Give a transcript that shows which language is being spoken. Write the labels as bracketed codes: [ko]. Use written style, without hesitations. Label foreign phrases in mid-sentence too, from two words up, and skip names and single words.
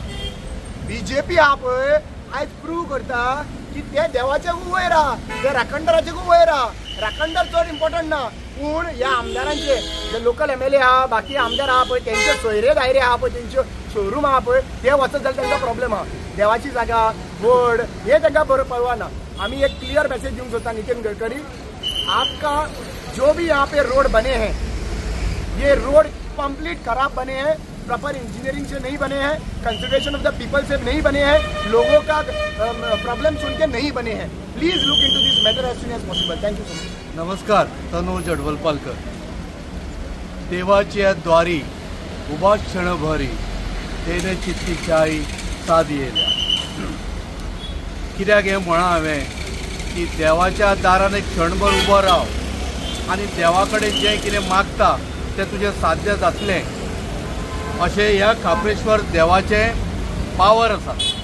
[kok] बीजेपी आहा पळय आयज प्रूव करता की ते देवाचे वयर आहा ते राखणदाराचे वयर आहा राखणदार चड इम्पॉर्टंट ना पूण ह्या आमदारांचे जे [en] local MLA [kok] आहा बाकी आमदार आहा पळय तेंचे सोयरे दायरे आहा पळय तेंच्यो शोरूम आहा पळय ते वचत जाल्यार तांकां प्रॉब्लेम आहा देवाची जागा व्हड हे तांकां बरोबर पळवाना आमी एक [en] clear message [kok] दिवंक सोदता [hi] नितिन गडकरी आपका जो भी यहाँ पे रोड बने हैं ये [en] road complete [hi] खराब बने हैं [en] proper engineering [hi] से नहीं बने हैं [en] consideration of the people [hi] से नहीं बने हैं लोगों का प्रॉब्लम सुन के नहीं बने हैं [en] please look into this matter as soon as possible thank you so much [kok] नमस्कार तनुज अडवलपालकर देवाच्या द्वारी उबा क्षण भरी तेने चित्ती चाई साद येयल्या कित्याक हें म्हणा हांवें की देवाच्या दारान एक क्षणभर उबो राव आनी देवा कडेन जें कितें मागता तें तुजें साध्य जातलें अशें ह्या खापेश्वर देवाचें पावर आसा